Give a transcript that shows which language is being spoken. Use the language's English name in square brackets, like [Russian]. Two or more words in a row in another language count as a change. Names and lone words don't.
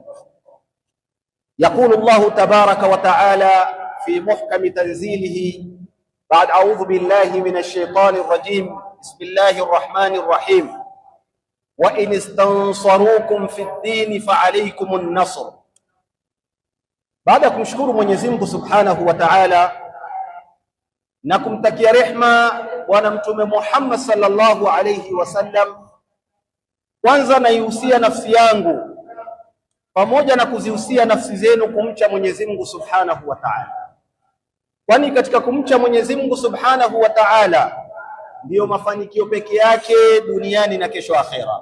[Arabic] يقول الله تبارك وتعالى في محكم تنزيله بعد أعوذ بالله من الشيطان الرجيم، بسم الله الرحمن الرحيم: وإن استنصروكم في الدين فعليكم النصر. [Swahili] baada ya kumshukuru Mwenyezi Mungu [Arabic] سبحانه وتعالى [Swahili] na kumtakia rehma bwana mtume Muhammad [Arabic] صلى الله عليه وسلم, [Swahili] kwanza naihusia nafsi yangu pamoja na kuzihusia nafsi zenu kumcha Mwenyezi Mungu [Arabic] سبحانه وتعالى, [Swahili] kwani katika kumcha Mwenyezi Mungu [Arabic] سبحانه وتعالى [Swahili] ndiyo mafanikio peke yake duniani na kesho akhera.